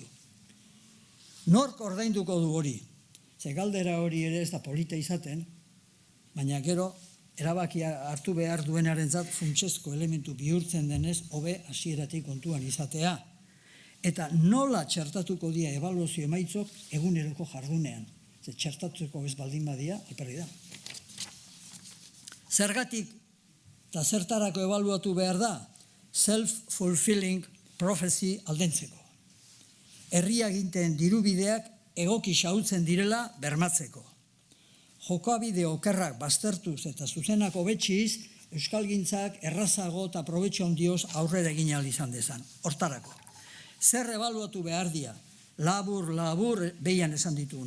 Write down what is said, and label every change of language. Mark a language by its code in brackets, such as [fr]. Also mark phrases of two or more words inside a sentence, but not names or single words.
[eu] Nork ordainduko du hori? Ze galdera hori ere ez da polita izaten, baina gero, erabakia hartu behar duenarentzat funtsezko elementu bihurtzen denez, hobe hasieratik kontuan izatea. Eta nola txertatuko dira ebaluazio emaitzok eguneroko jardunean. Ze txertatuko ez baldin badia, alperri da. Zergatik eta zertarako ebaluatu behar da? [en] Self-fulfilling prophecy aldentzeko. [eu] Herriaginteen dirubideak egoki xahutzen direla bermatzeko. Jokabide okerrak baztertuz eta zuzenak hobetxiz, euskalgintzak errazago eta probetxo ondioz aurrera egin ahal izan dezan. Hortarako. Zer ebaluatu behar dira? Labur, behian esan dituguna.